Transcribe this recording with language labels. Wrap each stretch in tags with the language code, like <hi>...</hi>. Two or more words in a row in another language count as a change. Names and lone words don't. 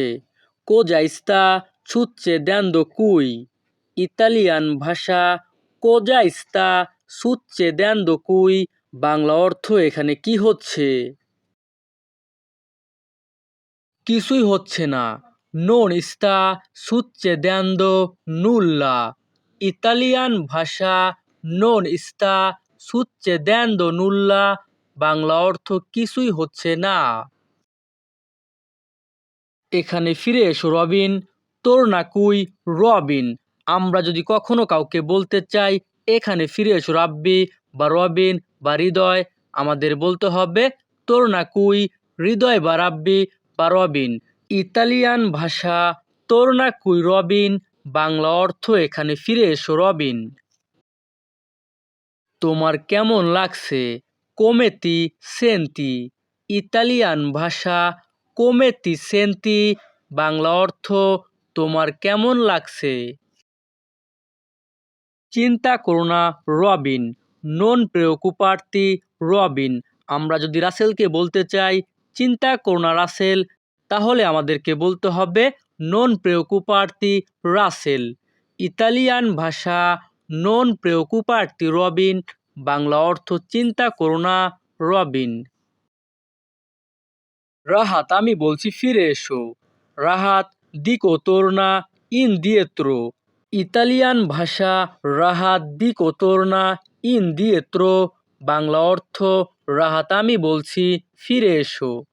<it>cosa sta succedendo qui.</it> <bn>ইতালিয়ান ভাষা</bn> <it>cosa sta succedendo qui,</it> <bn>বাংলা অর্থ এখানে কি হচ্ছে? কিছুই হচ্ছে না।</bn> <it>non sta succedendo nulla।</it> <bn>ইতালিয়ান ভাষা</bn> <it>non sta succedendo nulla,</it> <bn>বাংলা অর্থ কিছুই হচ্ছে না। এখানে ফিরে এসো রবিন।</bn> <it>torna qui</it> <bn>রবিন। আমরা যদি কখনো কাউকে বলতে চাই এখানে ফিরে এসো রাব্বি বা রবিন বা হৃদয়, আমাদের বলতে হবে</bn> <it>torna qui</it> <bn>হৃদয় বা রাব্বি বা রবিন। ইতালিয়ান ভাষা</bn> <it>torna qui</it> <bn>রবিন, বাংলা অর্থ এখানে ফিরে এসো রবিন। তোমার কেমন লাগছে?</bn> <it>come ti senti।</it> <bn>ইতালিয়ান ভাষা</bn> <it>come ti senti,</it> <bn>বাংলা অর্থ তোমার কেমন লাগছে? চিন্তা করো না রবিন।</bn> <it>non preoccuparti</it> <bn>রবিন। আমরা যদি রাসেলকে বলতে চাই চিন্তা করো না রাসেল, তাহলে আমাদেরকে বলতে হবে</bn> <it>non preoccuparti</it> <bn>রাসেল। ইতালিয়ান ভাষা</bn> <it>non preoccuparti</it> <bn>রবিন, বাংলা অর্থ চিন্তা করো না রবিন। রাহাত আমি বলছি ফিরে এসো।</bn> <it>রাহাত dico torna indietro.</it> <bn>ইতালিয়ান ভাষা রাহাত</bn> <it>dico torna indietro,</it> <bn>বাংলা অর্থ রাহাত আমি বলছি ফিরে এসো।</bn>